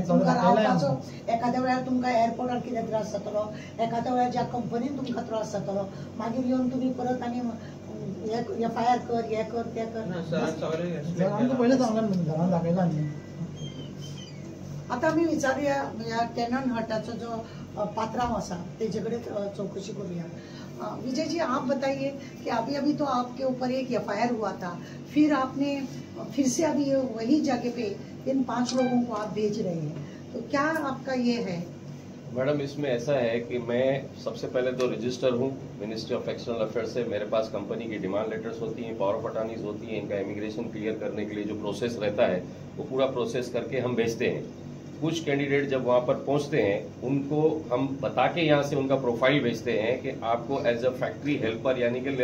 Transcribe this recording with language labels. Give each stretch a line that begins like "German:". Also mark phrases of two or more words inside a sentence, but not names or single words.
Konkani: तुमकां रावपाचो एखाद्या वेळार तुमकां एअरपोर्टार कितें त्रास जातलो एखाद्या वेळार ज्या कंपनीन तुमकां त्रास जातलो मागीर येवन तुमी परत आनी FIR कर हें कर तें कर आमकां पयलें सांगलां घरान दाखयलां न्ही आतां आमी विचारुया ह्या टॅनन हटाचो जो पात्रांव आसा तेजे कडेन चौकशी करूया
Hindi: विजय जी आप बताइए कि अभी तो आपके ऊपर एक FIR हुआ था फिर आपने फिर से अभी वही जगह पे इन 5 लोगों को आप भेज रहे हैं तो क्या आपका ये है मैडम इसमें ऐसा है कि मैं सबसे पहले तो रजिस्टर हूँ मिनिस्ट्री ऑफ एक्सटर्नल अफेयर्स से मेरे पास कंपनी की
English: demand letters
Hindi: होती हैं
English: power of attorneys
Hindi: होती हैं इनका इमिग्रेशन क्लियर करने के लिए जो प्रोसेस रहता है वो पूरा प्रोसेस करके हम भेजते हैं कुछ कैंडिडेट जब वहां पर पहुंचते हैं उनको हम बता के यहाँ से उनका प्रोफाइल भेजते हैं कि आपको
English: as a factory helper
Hindi: यानी कि